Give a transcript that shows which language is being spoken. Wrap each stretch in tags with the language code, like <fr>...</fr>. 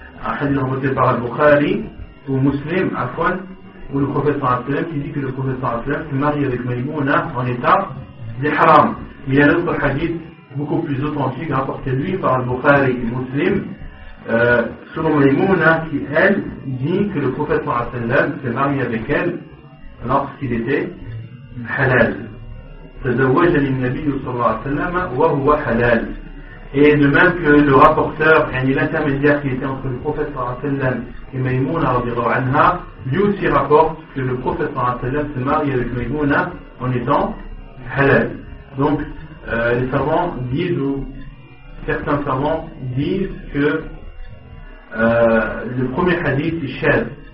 <fr>un hadith rapporté par Al-Bukhari ou Muslim, Afwan, où le prophète sallallahu alayhi wa sallam qui dit que le prophète sallallahu alayhi wa sallam se marie avec Maïmouna en état d'ihram. Il y a d'autres hadiths beaucoup plus authentiques rapportés lui par Al-Bukhari et Muslim, selon Maïmouna qui elle dit que le prophète sallallahu alayhi wa sallam s'est marié avec elle lorsqu'il était halal.</fr> <ar>تزوجني النبي صلى الله عليه وسلم وهو حلال.</ar> <fr>Et de même que le rapporteur, l'intermédiaire qui était entre le prophète sallallahu alayhi wa sallam et Maïmouna radhiyallahu anha, lui aussi rapporte que le prophète sallallahu alayhi wa sallam se marie avec Maïmouna en étant halal. Donc les savants disent, ou certains savants disent que le premier hadith est shadh.</fr>